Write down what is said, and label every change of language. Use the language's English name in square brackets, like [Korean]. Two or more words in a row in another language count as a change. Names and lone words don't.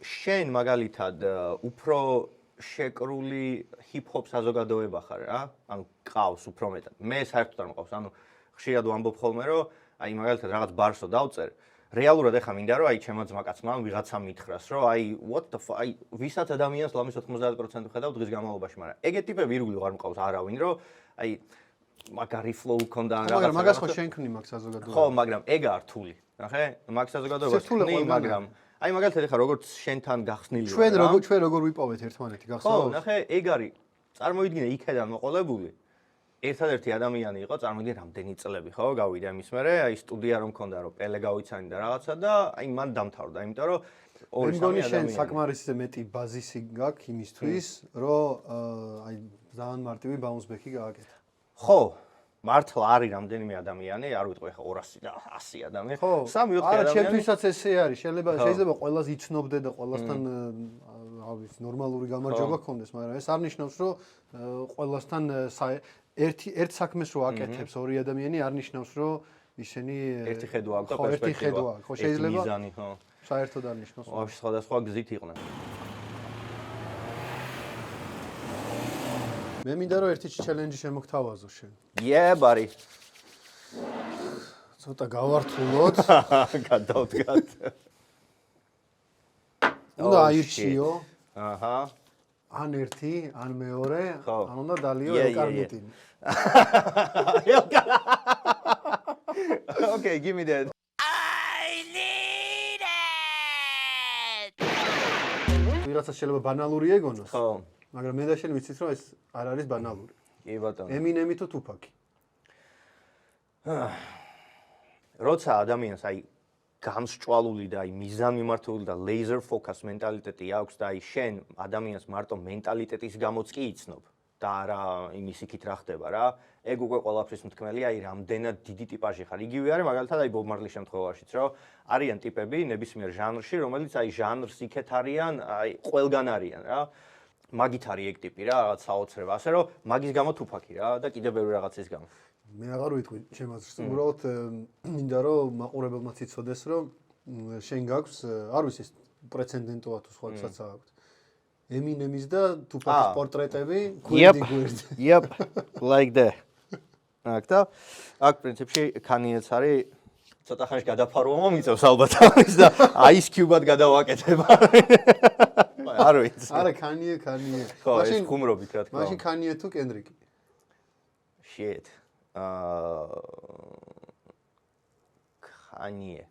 [Georgian] აი, შენ მაგალითად უფრო შეკრული ჰიპ-ჰოპ საზოგადოება ხარ რა. ანუ ყავს უფრო მეტად. მე საერთოდ არ მყავს. ანუ ხშირად ვამბობ ხოლმე რომ აი მაგალითად რაღაც ბარსო დავწერ. რეალურად ეხა მინდა რომ აი ჩემო ძმაკაცმა ვიღაცა მითხრას რომ აი [English] what the fuck [Georgian] აი ვისაც ადამიანს ლამის 90% ხედავ დღის განმავლობაში, მაგრამ ეგეთი ტიპები ირგვლივ არ მყავს არავინ რომ აი მაგარი flow ქონდა რაღაცა. მაგრამ მაგას ხო შენქნი მაგ საზოგადოებას. ხო, მაგრამ ეგ არ რთული. ნახე? მაგ საზოგადოებას ხნი, მაგრამ აი მაგალითად ეხა როგორც შენთან გახსნილი ვარ. ჩვენ როგორ ვიპოვეთ ერთმანეთი გახსოვს? ხო, ნახე, ეგ არის. წარმოვიდგინე იქედან მოყოლებული. ერთადერთი ადამიანი იყო, წარმოვიდგინე რამდენი წლები, ხო, გავიდა იმის მერე, აი სტუდია რომ მქონდა, რომ პელე გავიცანი და რაღაცა და აი მან დამთავრდა, იმიტომ რომ ორი სამი ადამიანი. შენ საკმარისზე მეტი ბაზისი გაქვს იმისთვის, რომ აი ძალიან მარტივი [English] bounce back-ი [Georgian] გააკეთა. ხო, მართლა არის რამდენიმე ადამიანი, არ ვიტყვი ხა 200 და 100 ადამიანი. 3-4 ადამიანი. არა, ჩემთვისაც ესე არის. შეიძლება ყველას იცნობდე და ყველასთან რავის ნორმალური გამარჯვება გქონდეს, მაგრამ ეს არ ნიშნავს, რომ ყველასთან ერთ საქმეს რო აკეთებს ორი ადამიანი, არ ნიშნავს, რომ ისინი ერთი ხედვა აქვს და პერსპექტივა. ერთი ხედვა აქვს. ხო, შეიძლება მიზანი, ხო. საერთოდ არ ნიშნავს. ვაფშე სხვადასხვა გზით იყვნენ. მე მინდა რომ ერთი ჩელენჯი შემოგთავაზო შენ. [English] Yeah, buddy. [Georgian] ცოტა გავართულოთ. გადავდგათ. უნდა აირჩიო. აჰა. ან ერთი, ან მეორე, ხო. ან უნდა დალიო ელკარნეტინი. [English] Okay, give me that. I need it! [Georgian] ვიღაცა შეიძლება ბანალური ეგონოს. ხო. მაგრამ მე და შენ ვიცით რომ ეს არ არის ბანალური. კი ბატონო. ემინემი თუ თუფაკი. როცა ადამიანს აი გამსჭვალული და აი მიზანმიმართული და [English] laser focus [Georgian] მენტალიტეტი აქვს და აი შენ ადამიანს მარტო მენტალიტეტის გამოც კი იცნობ და არა იმის იქით რა ხდება რა, ეგ უკვე ყველაფრის მთქმელია, აი რამდენად დიდი ტიპაჟი ხარ. იგივე არის მაგალითად აი ბობ მარლის შემთხვევაშიც, რომ არიან ტიპები ნებისმიერ ჟანრში, რომელიც აი ჟანრს იქეთ არიან, აი ყველგან არიან რა. მაგით არის ეგ ტიპი რა, რაღაც საოცრება, ასე რომ მაგის გამო თუფაკი რა და კიდევ ბევრი რაღაცის გამო. მე აღარ ვიტყვი ჩემს უბრალოდ მინდა რომ მაყურებელმაც იცოდეს რომ შენ გაქვს არ ვიცი ეს პრეცედენტოა თუ სხვასაც აქვს ემინემის და თუფაკის პორტრეტები გვერდი. [English] Yep, like that. [Georgian] აქ და აქ პრინციპში კანიეც არის ცოტა ხანში გადაფარვა მომიწევს ალბათ ამის და Ice Cube-ად გადავაკეთებ. არ ვიცი. არა კანიე. ხო, ეს ხუმრობით რა თქმა უნდა. მაშინ კანიე თუ კენდრიკი. [English] Shit. კანიე.